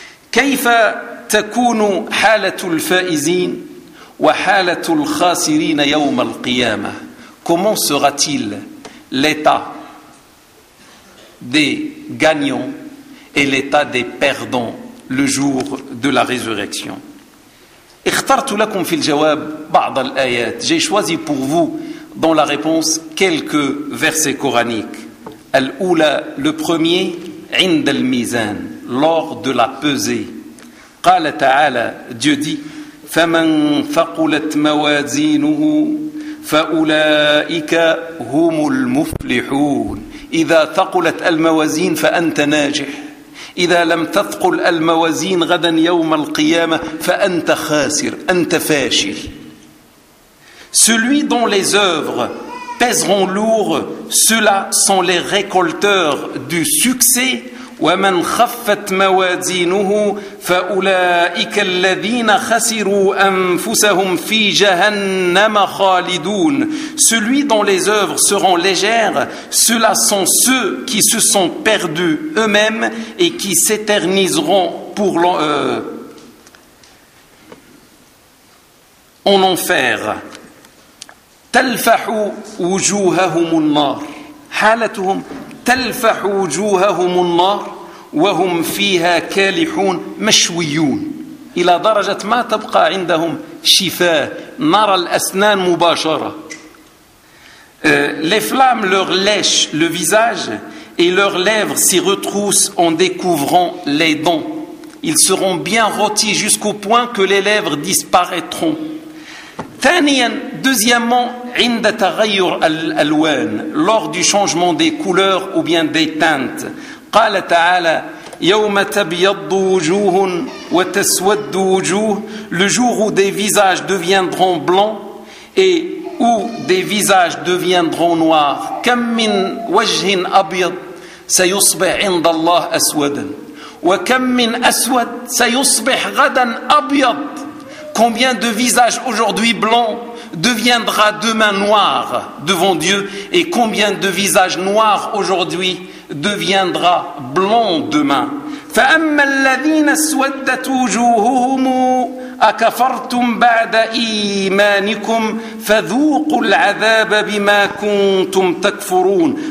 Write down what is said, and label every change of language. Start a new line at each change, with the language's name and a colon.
Arabic: Kayfa تكون حالة الفائزين وحالة الخاسرين يوم القيامة؟
French: Comment sera-t-il l'état des gagnants et l'état des perdants le jour de la résurrection?
Arabic: اخترت لكم في الجواب بعض الآيات.
French: J'ai choisi pour vous dans la réponse quelques versets coraniques.
Arabic: الأولى,
French: le premier,
Arabic: عند الميزان,
French: lors de la pesée.
Arabic: قال تعالى,
French: Dieu dit,
Arabic: فمن ثقلت موازينه فأولئك هم المفلحون. إذا ثقلت الموازين فأنت ناجح, إذا لم تثقل الموازين غدا يوم القيامة فأنت خاسر, أنت فاشل.
French: Celui dont les œuvres pèseront lourd, ceux-là sont les récolteurs du succès.
Arabic: وَمَنْ خَفَّتْ مَوَازِينُهُ فَأُولَٰئِكَ الَّذِينَ خَسِرُوا أَنفُسَهُمْ فِي جَهَنَّمَ خَالِدُونَ.
French: Celui dont les œuvres seront légères, ceux-là sont ceux qui se sont perdus eux-mêmes et qui s'éterniseront pour en enfer.
Arabic: تَلْفَحُ وُجُوهَهُمُ النَّارِ حَالَتُهُمْ تَلْفَحُ وُجُوهَهُمُ النَّارِ وهم فيها كالحون مشويون إلى درجة ما تبقى عندهم شفاه, نرى الأسنان مباشرة.
French: Les flammes leur lèchent le visage et leurs lèvres s'y retroussent en découvrant les dents. Ils seront bien rôtis jusqu'au point que les lèvres disparaîtront.
Arabic: ثانياً,
French: deuxièmement,
Arabic: عند تغير الألوان,
French: lors du changement des couleurs ou bien des teintes.
Arabic: قال تعالى يوم تبيض وجوه وتسود وجوه,
French: le jour où des visages deviendront blancs et où des visages deviendront noirs.
Arabic: كم من وجه أبيض سيصبح عند الله أسودا وكم من أسود سيصبح غدا أبيض.
French: Combien de visages aujourd'hui blancs deviendra demain noir devant Dieu, et combien de visages noirs aujourd'hui deviendra blanc demain.
Arabic: فَأَمَّا الَّذِينَ اسْوَدَّتْ وُجُوهُهُمْ أَكَفَرْتُمْ بَعْدَ إِيمَانِكُمْ فَذُوقُوا الْعَذَابَ بِمَا كُنْتُمْ تَكْفُرُونَ.